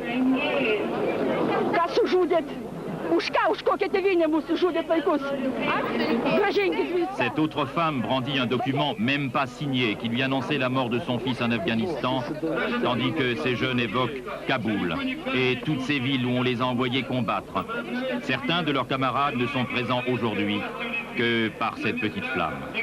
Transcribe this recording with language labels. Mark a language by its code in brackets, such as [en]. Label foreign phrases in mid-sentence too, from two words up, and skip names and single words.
[lt] Ką sužudėt? Už ką, už kokią tėvynę mūsų žudėt vaikus? Grąžinkit viską. [fr] Cette autre femme brandit un document même pas signé qui lui annonçait la mort de son fils en Afghanistan, tandis que ces jeunes évoquent Kaboul et toutes ces villes où on les a envoyés combattre. Certains de leurs camarades ne sont présents aujourd'hui que par cette petite flamme.